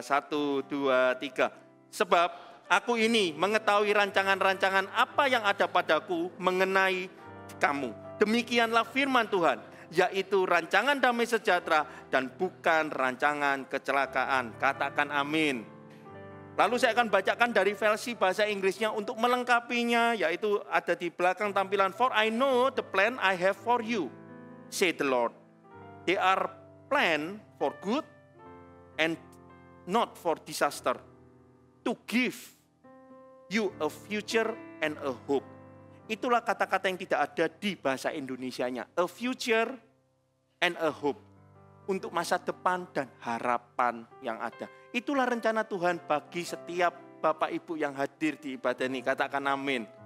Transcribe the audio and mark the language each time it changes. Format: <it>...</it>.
<id>1, 2, 3. Sebab aku ini mengetahui rancangan-rancangan apa yang ada padaku mengenai kamu. Demikianlah firman Tuhan, yaitu rancangan damai sejahtera dan bukan rancangan kecelakaan. Katakan amin. Lalu saya akan bacakan dari versi bahasa Inggrisnya untuk melengkapinya, yaitu ada di belakang tampilan.</id> <en>For I know the plan I have for you, said the Lord. They are plan for good and not for disaster, to give you a future and a hope.</en> <id>Itulah kata-kata yang tidak ada di bahasa Indonesianya.</id> <en>A future and a hope.</en> <id>Untuk masa depan dan harapan yang ada. Itulah rencana Tuhan bagi setiap Bapak Ibu yang hadir di ibadah ini. Katakan amin.</id>